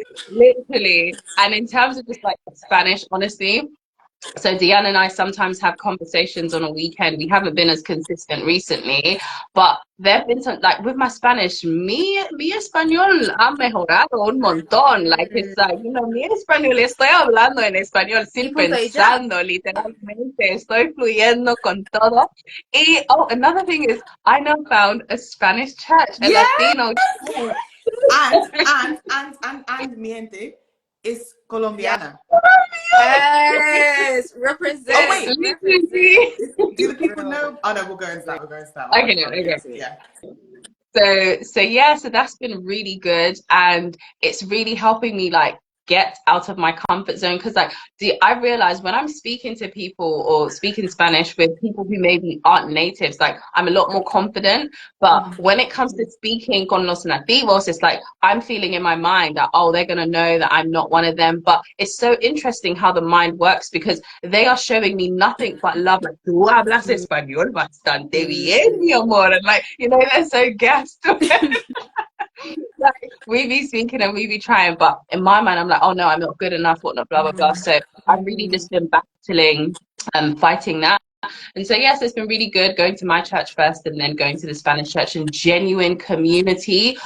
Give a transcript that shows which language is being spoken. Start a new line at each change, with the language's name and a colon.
English: Literally. And in terms of just like Spanish, honestly, so Deanna and I sometimes have conversations on a weekend. We haven't been as consistent recently, but there have been some, like with my Spanish,
Spanish: mi español ha mejorado un montón.
English: Like, it's like,
Spanish: mi español, estoy hablando en español sin pensando, literalmente, estoy fluyendo con todo.
English: Y, another thing is, I now found a Spanish church, a Latino church. And Miente is Colombiana. Yes, represent. Oh wait, represent. Do the people know? Oh no, we'll go into that. Okay. Yeah. So that's been really good, and it's really helping me like get out of my comfort zone. Because like, I realize when I'm speaking to people or speaking Spanish with people who maybe aren't natives, like I'm a lot more confident. But when it comes to speaking
Spanish: con los nativos,
English: it's like I'm feeling in my mind that, oh, they're gonna know that I'm not one of them. But it's so interesting how the mind works, because they are showing me nothing but love. Like,
Spanish: tú hablas español bastante bien, mi amor.
English: And like, you know, they're so gassed. Like, we be speaking and we be trying, but in my mind I'm like, oh no, I'm not good enough, whatnot, blah blah blah. So I've really just been battling and fighting that. And so yes, it's been really good going to my church first and then going to the Spanish church, and genuine community.